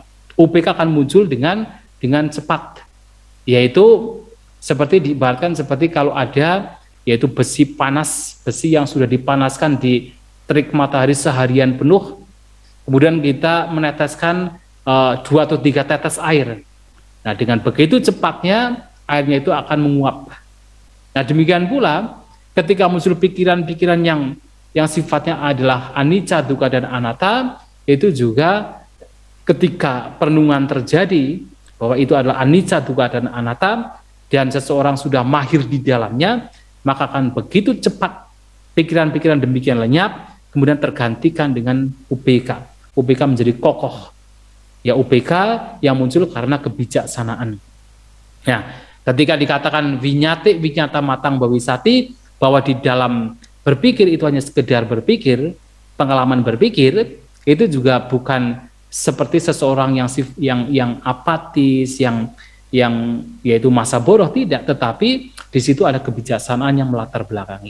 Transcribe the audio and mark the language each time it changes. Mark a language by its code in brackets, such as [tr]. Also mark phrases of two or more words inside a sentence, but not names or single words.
[id] UPK akan muncul dengan cepat, yaitu seperti diibaratkan seperti kalau ada yaitu besi panas, besi yang sudah dipanaskan di terik matahari seharian penuh, kemudian kita meneteskan 2 atau 3 tetes air. Nah, dengan begitu cepatnya airnya itu akan menguap. Nah, demikian pula ketika muncul pikiran-pikiran yang sifatnya adalah [pi] anicca, dukkha [id] dan anatta, itu juga ketika perenungan terjadi bahwa itu adalah [pi] anicca, dukkha [id] dan anatta, dan seseorang sudah mahir di dalamnya, maka akan begitu cepat pikiran-pikiran demikian lenyap, kemudian tergantikan dengan UPK. UPK menjadi kokoh. Ya, UPK yang muncul karena kebijaksanaan. Nah, ketika dikatakan [pi] vinyati vinyata matang bawisati, [id] bahwa di dalam berpikir itu hanya sekedar berpikir, pengalaman berpikir, itu juga bukan seperti seseorang yang apatis, yang yaitu masa bodoh, tidak, tetapi di situ ada kebijaksanaan yang melatar belakangi.